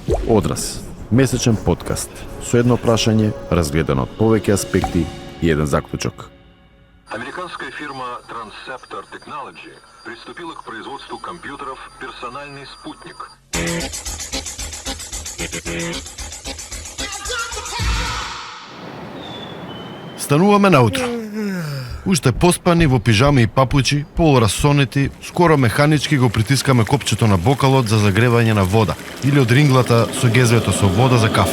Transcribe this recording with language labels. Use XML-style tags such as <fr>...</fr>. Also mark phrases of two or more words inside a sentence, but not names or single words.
<mk>Одраз, месечен подкаст со едно прашање разгледано од повеќе аспекти и еден заклучок.</mk> <ru>Американская фирма Transceptor Technology приступила к производству компьютеров «Персональный спутник».</ru> <mk>Стануваме наутро. Уште поспани во пижами и папучи, полурасонети, скоро механички го притискаме копчето на бокалот за загревање на вода или од ринглата со гезвето со вода за кафе.</mk>